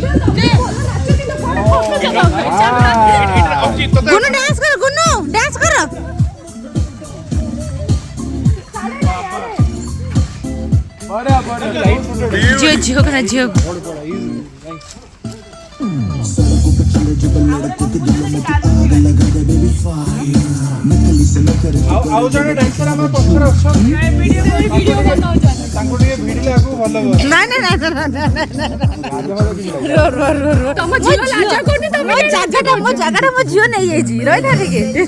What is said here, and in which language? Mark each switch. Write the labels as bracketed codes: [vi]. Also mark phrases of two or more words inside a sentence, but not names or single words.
[hi] गुन्नू डांस कर गुन्नू डांस कर बड़ा बड़ा जियो जियो करा जियो [or] ଆଉ ଜଣେ ଡ୍ୟାନ୍ସର ଆମ ପଛରେ ଅଛନ୍ତି ତାଙ୍କୁ ଟିକେ ଭିଡ଼ିଲେ ଆଗକୁ ଭଲ ହେବ। ନାଇଁ ନାଇଁ ନାଇଁ ମୋ ଜାଗାଟା ମୋ ଝିଅ ନେଇଯାଇଛି ରହିଲା ଟିକେ